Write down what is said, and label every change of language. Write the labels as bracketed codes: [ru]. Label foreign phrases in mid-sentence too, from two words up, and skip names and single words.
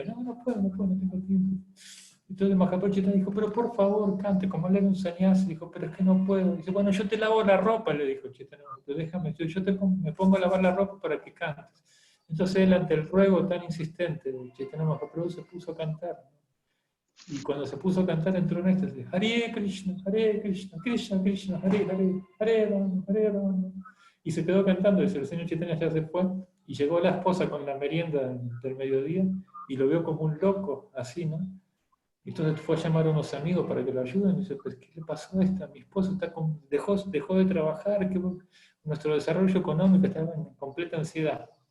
[es] No puedo, no tengo tiempo. Entonces Mahaprabhu Chaitanya dijo, pero por favor, cante, como él era un sannyasi, dijo, pero es que no puedo. Dice, bueno, yo te lavo la ropa, le dijo Chaitanya, déjame, me pongo a lavar la ropa para que cantes. Entonces él, ante el ruego tan insistente de Chaitanya Mahaprabhu, se puso a cantar. Y cuando se puso a cantar entró en éxtasis, [sa] Hare Krishna, Krishna Krishna, Hare Hare, Hare Rama, Hare Rama. [es] Y se quedó cantando, y el señor Chaitanya ya se fue, y llegó la esposa con la merienda del mediodía, y lo vio como un loco, así, ¿no? Entonces fue a llamar a unos amigos para que lo ayuden, y dice, pues, ¿qué le pasó a esta? Mi esposo dejó de trabajar, que nuestro desarrollo económico estaba en completa ansiedad.